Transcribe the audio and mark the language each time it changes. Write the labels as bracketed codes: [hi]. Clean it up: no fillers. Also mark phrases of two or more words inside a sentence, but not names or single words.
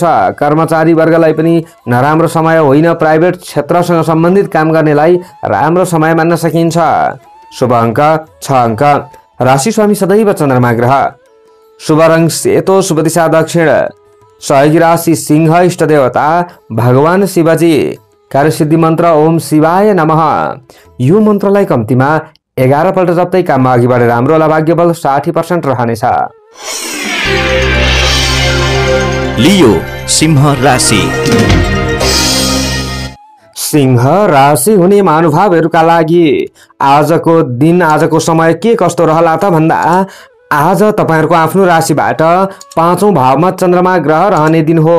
[ne] कर्मचारी वर्गलाई पनि नराम्रो समय होइन, प्राइभेट क्षेत्रसँग सम्बन्धित काम गर्नेलाई राम्रो समय मान्न सकिन्छ। शुभ अङ्क 6 अङ्क। राशि स्वामी सदैव चन्द्रमा ग्रह। शुभ रङ सेतो, शुभ दिशा दक्षिण। सहयोगी राशि सिंह, इष्ट देवता भगवान शिवजी। कार्यसिद्धि मन्त्र [sa] ओम शिवाय नमः। [ne] यो मन्त्रलाई कम्तीमा 11 पल्ट जप्दै काममा अघि बढेर राम्रो होला। भाग्यबल 60% रहनेछ। लियो सिंह राशि। सिंह राशि हुने महानुभावहरूका लागि आजको दिन, आजको समय के कस्तो रहला त भन्दा आज तपाईहरुको आफ्नो राशिबाट 5औं भावमा चन्द्रमा ग्रह रहने दिन हो।